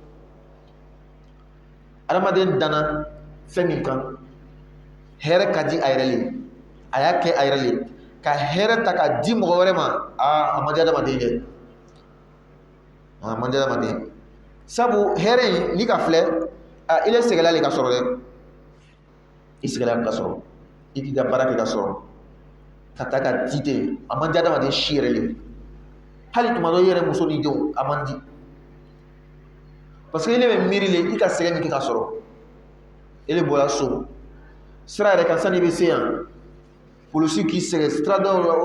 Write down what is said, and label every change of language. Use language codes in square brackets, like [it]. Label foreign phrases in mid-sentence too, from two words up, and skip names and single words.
[bm] adamaden dana fɛn min kan hɛrɛ ka di a yɛrɛ le a y'a kɛ a yɛrɛ le ka hɛrɛ ta k'a di mɔgɔ wɛrɛ ma a man di adamaden dɛ a man di adamaden sabu hɛrɛ in ni ka filɛ i le sɛgɛla le ka sɔrɔ dɛ i sɛgɛla ka sɔrɔ i k'i ka baara kɛ ka sɔrɔ ka taa ka di ten a man di adamaden si yɛrɛ le hali tuma dɔ i yɛrɛ muso ni denw a man di [fr] parce que [bm] ele bɛ miiri le i ka sɛgɛ min kɛ ka sɔrɔ ele bɔra so sira yɛrɛ kan sani i bɛ se yan polisiw k'i sɛgɛ siradaw la o